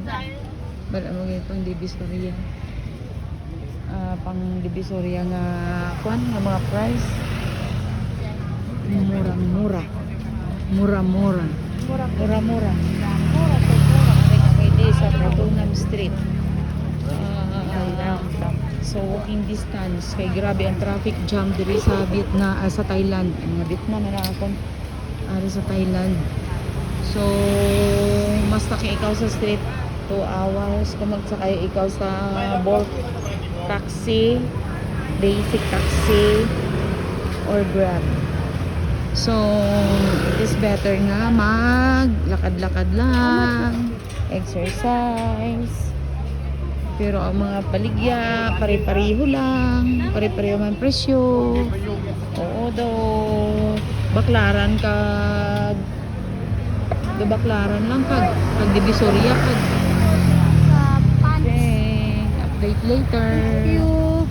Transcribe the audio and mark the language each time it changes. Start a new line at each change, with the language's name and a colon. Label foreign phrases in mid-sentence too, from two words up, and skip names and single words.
Hiligaynon: Bala mo gyud pang Divisoria. Pang Divisoria nga kuan nga mga price. Mura-mura. Pwede sa Pratunam Street. So walking distance kay grabe ang
English: traffic jam
Hiligaynon: diri sa sa Thailand. Vietnam na akon ari sa Thailand. So mas taki ikaw sa street 2 hours kung magsakay ikaw sa
English: Bolt taxi, basic taxi
Hiligaynon: or Grab.
English: So it is better
Hiligaynon: nga maglakad-lakad lang,
English: exercise.
Hiligaynon: Pero ang mga baligya, pare-pareho lang. Pare-pareho man presyo. Oo daw. Baklaran kag Baklaran lang kag Divisoria kag.
English: Okay. Update later. Thank you.